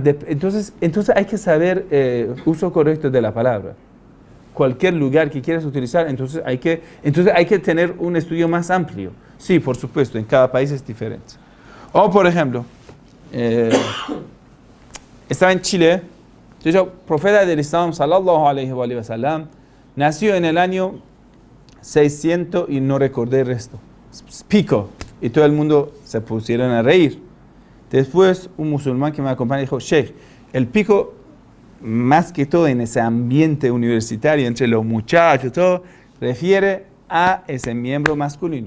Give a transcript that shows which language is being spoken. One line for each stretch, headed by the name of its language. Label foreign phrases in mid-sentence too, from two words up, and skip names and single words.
Spanish: Entonces hay que saber uso correcto de la palabra. Cualquier lugar que quieras utilizar, entonces hay que tener un estudio más amplio. Sí, por supuesto, en cada país es diferente. O, por ejemplo, estaba en Chile, el profeta del Islam,
Arabic: صلى الله عليه وسلم,
Spanish: nació en el año 600 y no recordé el resto. Pico. Y todo el mundo se pusieron a reír. Después, un musulmán que me acompaña dijo, Sheikh, el pico, más que todo en ese ambiente universitario, entre los muchachos, todo, refiere a ese miembro masculino.